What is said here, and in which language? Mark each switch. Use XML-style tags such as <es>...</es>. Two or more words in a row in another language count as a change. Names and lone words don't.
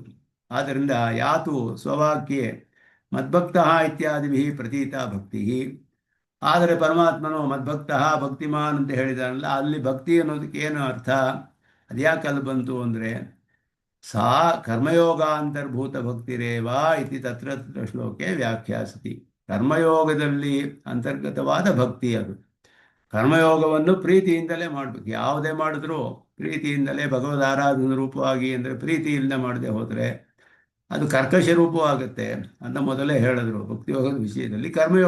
<sa>ಆದ್ದರಿಂದ ಯಾತು ಸ್ವವಾಕ್ಯೆ ಮದ್ಭಕ್ತಃ ಇತ್ಯಾದಿಭಿ ಪ್ರತೀತ ಭಕ್ತಿ.</sa> <kn>ಆದರೆ ಪರಮಾತ್ಮನು</kn> <sa>ಮದ್ಭಕ್ತಃ ಭಕ್ತಿಮಾನ್</sa> <kn>ಅಂತ ಹೇಳಿದಾನಲ್ಲ, ಅಲ್ಲಿ ಭಕ್ತಿ ಅನ್ನೋದಕ್ಕೆ ಏನು ಅರ್ಥ, ಅದ್ಯಾಕೆ ಅಲ್ಲಿ ಬಂತು ಅಂದರೆ</kn> <sa>ಸಾ ಕರ್ಮಯೋಗಾಂತರ್ಭೂತ ಭಕ್ತಿರೇವಾ ಇತಿ ತತ್ರ ಶ್ಲೋಕೆ ವ್ಯಾಖ್ಯಾಸತಿ.</sa> <kn>ಕರ್ಮಯೋಗದಲ್ಲಿ ಅಂತರ್ಗತವಾದ ಭಕ್ತಿ ಅದು. ಕರ್ಮಯೋಗವನ್ನು ಪ್ರೀತಿಯಿಂದಲೇ ಮಾಡಬೇಕು. ಯಾವುದೇ ಮಾಡಿದ್ರೂ ಪ್ರೀತಿಯಿಂದಲೇ ಭಗವದ್ ಆರಾಧನ ರೂಪವಾಗಿ, ಅಂದರೆ ಪ್ರೀತಿಯಿಂದ ಮಾಡದೆ ಹೋದರೆ ಅದು ಕರ್ಕಶ ರೂಪವಾಗುತ್ತೆ ಅಂತ ಮೊದಲೇ ಹೇಳಿದ್ರು ಭಕ್ತಿಯೋಗದ ವಿಷಯದಲ್ಲಿ.</kn>